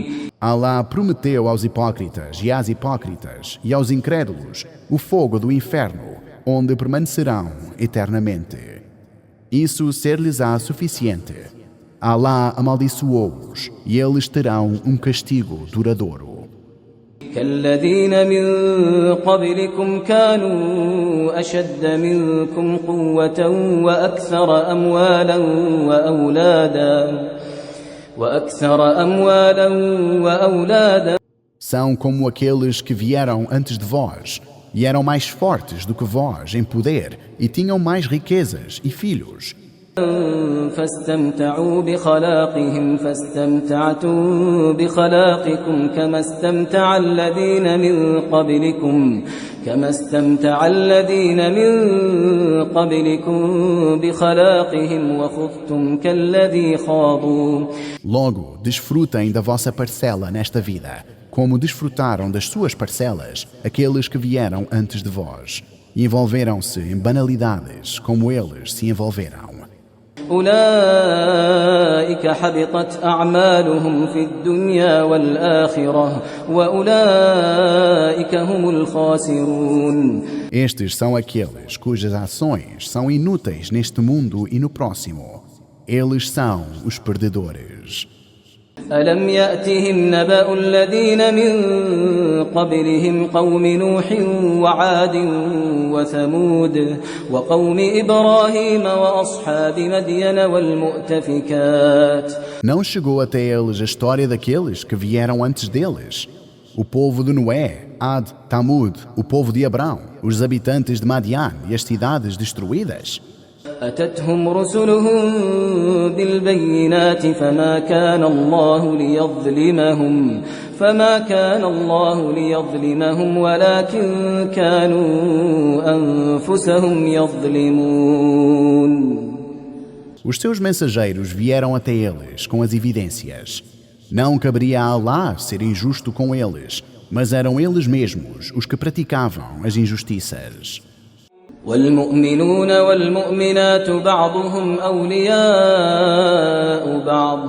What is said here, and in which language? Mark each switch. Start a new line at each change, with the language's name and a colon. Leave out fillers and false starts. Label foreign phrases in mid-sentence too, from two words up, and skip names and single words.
Portuguese: Allah prometeu aos hipócritas e às hipócritas e aos incrédulos o fogo do inferno, onde permanecerão eternamente. Isso ser-lhes-á suficiente. Allah amaldiçoou-os e eles terão um castigo duradouro.
Arabic: كالذين من قبلكم كانوا أشد منكم قوة وأكثر أموالا وأولادا.
Portuguese: São como aqueles que vieram antes de vós e eram mais fortes do que vós em poder e tinham mais riquezas e filhos.
Arabic: فاستمتعوا بخلاقهم فاستمتعتم بخلاقكم كما استمتع الذين من قبلكم بخلاقهم وخضتم كالذي خاضوا.
Portuguese: Logo, desfrutem da vossa parcela nesta vida, como desfrutaram das suas parcelas aqueles que vieram antes de vós, e envolveram-se em banalidades como eles se envolveram.
Arabic: أولئك حبطت أعمالهم في الدنيا والآخرة وأولئك هم الخاسرون.
Portuguese: Estes são aqueles cujas ações são inúteis neste mundo e no próximo. Eles são os perdedores.
Arabic: ألم يأتهم نبأ الذين من قبلهم قوم نوح وعاد وثمود وقوم إبراهيم وأصحاب مدين والمؤتفكات.
Portuguese: Não chegou até eles a história daqueles que vieram antes deles? O povo de Noé, Ad, Tamud, o povo de Abrão, os habitantes de Madian e as cidades destruídas?
Arabic: أتتهم رسلهم بالبينات فما كان الله ليظلمهم ولكن كانوا أنفسهم يظلمون.
Portuguese: Os seus mensageiros vieram até eles com as evidências. Não caberia a Allah ser injusto com eles, mas eram eles mesmos os que praticavam as injustiças.
Arabic: والمؤمنون والمؤمنات بعضهم أولياء بعض.